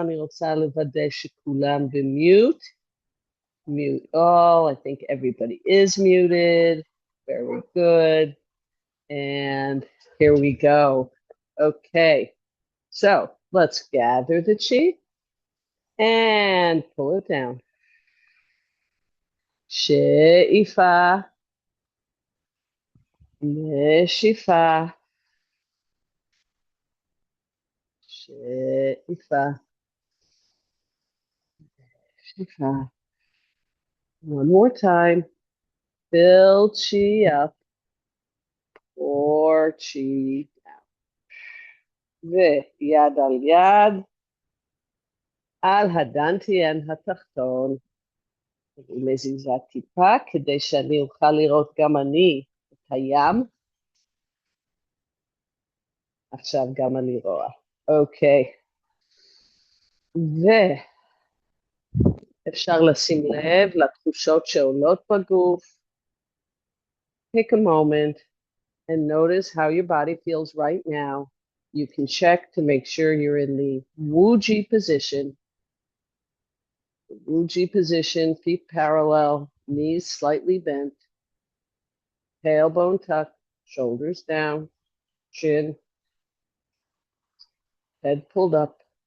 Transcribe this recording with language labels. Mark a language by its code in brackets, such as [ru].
[he] אני רוצה לוודא שכולם במיוט. [en] Mute all. I think everybody is muted. Very good. And here we go. Okay. So let's gather the chi and pull it down. [he] שאיפה, נשיפה, שאיפה, נשיפה. [en] One more time. Build chi up or chi down. [he] ויד על יד, על הדנטיין התחתון. אני מזיזה טיפה כדי שאני אוכל לראות גם אני את הים. עכשיו גם אני רואה. אוקיי. ואפשר לשים לב לתחושות שעולות בגוף. [en] Take a moment and notice how your body feels right now. You can check to make sure you're in the Wuji position. The Wuji position, feet parallel, knees slightly bent, tailbone tucked, shoulders down, chin, head pulled up.